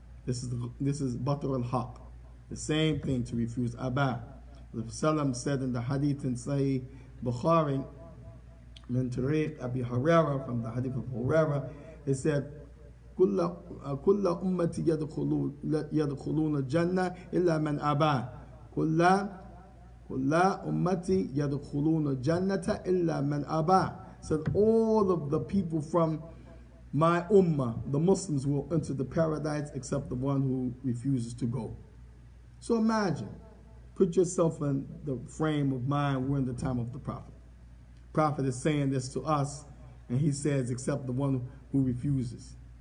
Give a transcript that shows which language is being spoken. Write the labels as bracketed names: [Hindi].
[English] This is Batar al-Haq. The same thing, to refuse. Aba. The Prophet said in the hadith in Sahih Bukhari, [Arabic] min Tariq Abi Hurairah, [English] from the hadith of Hurairah, it said, [Arabic] كل أمتي يدخلون الجنة إلا من أبى. كل أمتي يدخلون الجنة إلا من أبى. [English] Said all of the people from my ummah, the Muslims, will enter the paradise except the one who refuses to go. So imagine, put yourself in the frame of mind, we're in the time of the Prophet. Prophet is saying this to us, and he says, except the one who refuses.